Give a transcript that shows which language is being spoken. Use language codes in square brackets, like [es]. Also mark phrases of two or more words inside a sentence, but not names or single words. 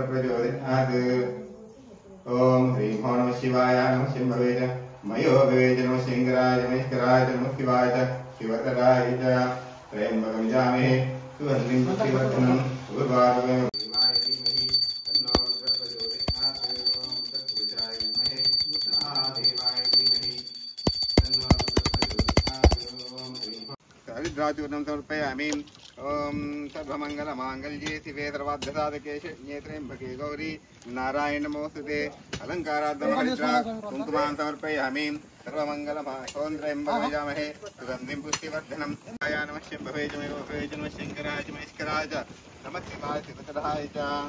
[sa] ప్రచోదయాత్ ఓం హ్రీం హో నమః శివాయ నమః శంభవే చ మయో భవే చ నమః శంకరాయ మహేశ్వరాయ చ నమః శివాయ చ శివతరాయ చ త్రయంబకం జామహే సుగంధిం పుష్టివర్ధనం పూర్వారుణ దేవాయ ధీమహి తన్నో రుద్రః ప్రచోదయాత్ ఓం తత్పురుషాయ విద్మహే మహాదేవాయ ధీమహి हरिद्राचूर्णं समर्पयामि ओम सर्वमंगलमांगल्ये शिवे सर्वार्थसाधके नेत्र्यंबके गौरी नारायण नमोस्तुते अलंकाराद्धमहरिद्रा कुंकुमां समर्पयामि सर्वमंगलमांगल्ये सुगंधिं पुष्टिवर्धनं आया नमः शंभवे च मे भवे च नमः शंकराय च महेश्वराय च नमः शिवाय शिवतराय च